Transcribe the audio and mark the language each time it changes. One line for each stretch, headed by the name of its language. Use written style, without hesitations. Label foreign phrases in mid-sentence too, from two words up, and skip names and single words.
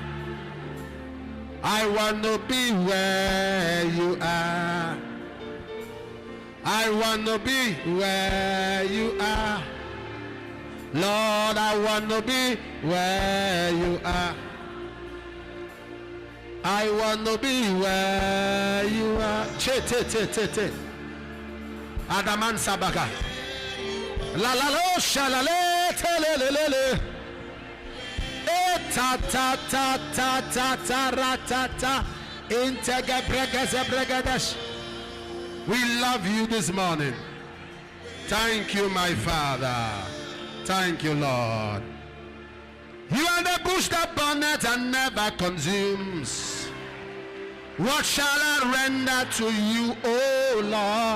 English: I want to be where you are. I want to be where you are. Lord, I want to be where you are. I want to be where you are. Che. Adaman Sabaka. La la lo shalale telelele. Ta ta ta ta ta ta ra ta ta. We love you this morning. Thank you, my Father. Thank you, Lord. You are the bush that burneth and never consumes. What shall I render to you, O Lord?